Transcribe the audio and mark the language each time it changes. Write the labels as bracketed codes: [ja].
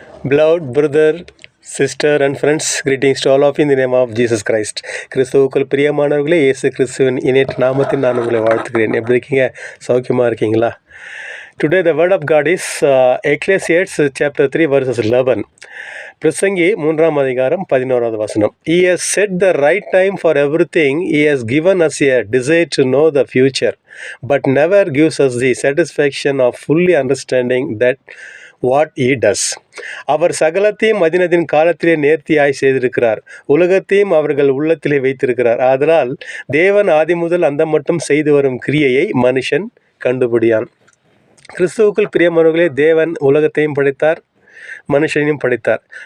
[en] Beloved brother, sister and friends, greetings to all of you in the name of Jesus Christ. [ta] கிறிஸ்துவுக்குள் பிரியமானவர்களே, இயேசு கிறிஸ்துவின் இணையற்ற நாமத்தில் நான் உங்களை வாழ்த்துக்கிறேன். எப்படி இருக்கீங்க? சௌக்கியமாக இருக்கீங்களா? [en] Today the word of God is Ecclesiastes chapter 3 verses 11. [ta] பிரசங்கி 3ஆம் அதிகாரம் 11வது வசனம். [en] He has set the right time for everything. He has given us a desire to know the future, but never gives us the satisfaction of fully understanding that what he does. [ta] அவர் சகலத்தையும் மதினத்தின் காலத்திலே நேர்த்தியாய் செய்திருக்கிறார், உலகத்தையும் அவர்கள் உள்ளத்திலே வைத்திருக்கிறார். ஆதலால் தேவன் ஆதி முதல் அந்த மட்டும் செய்து வரும் கிரியையை மனுஷன் கண்டுபிடியான். கிறிஸ்துவுக்குள் பிரியமானவர்களே, தேவன் உலகத்தையும் படைத்தார், மனுஷனையும் படைத்தார்.